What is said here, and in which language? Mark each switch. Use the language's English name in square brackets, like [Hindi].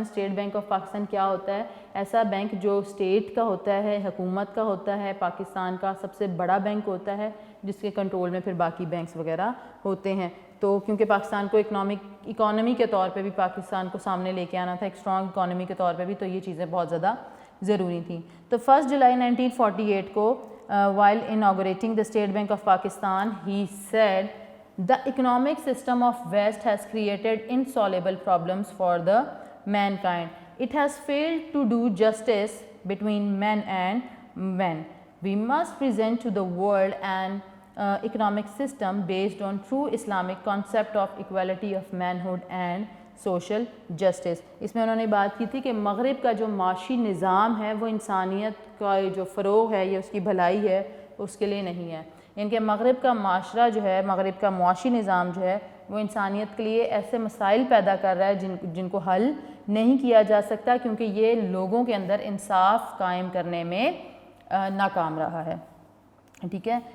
[Urdu] State bank of Pakistan کیا ہوتا ہے؟ ایسا بینک جو اسٹیٹ کا ہوتا ہے، حکومت کا ہوتا ہے، پاکستان کا سب سے بڑا بینک ہوتا ہے، جس کے کنٹرول میں پھر باقی بینکس وغیرہ ہوتے ہیں. تو کیونکہ پاکستان کو اکانومی کے طور پہ بھی پاکستان کو سامنے لے کے آنا تھا، ایک اسٹرانگ اکانومی کے طور پہ بھی، تو یہ چیزیں بہت زیادہ ضروری تھیں. [English] تو 1 جولائی 1948 کو while inaugurating the State Bank of Pakistan, he said the economic system of West has created insoluble problems for the mankind. It has failed to do justice between men and men. We must present to the world an economic system based on true Islamic concept of equality of manhood and social justice. [Urdu] اس میں انہوں نے بات کی تھی کہ مغرب کا جو معاشی نظام ہے وہ انسانیت کا جو فروغ ہے یا اس کی بھلائی ہے اس کے لیے نہیں ہے. ان کے مغرب کا معاشرہ جو ہے، مغرب کا معاشی نظام جو ہے وہ انسانیت کے لیے ایسے مسائل پیدا کر رہا ہے جن کو حل نہیں کیا جا سکتا، کیونکہ یہ لوگوں کے اندر انصاف قائم کرنے میں ناکام رہا ہے. ٹھیک ہے.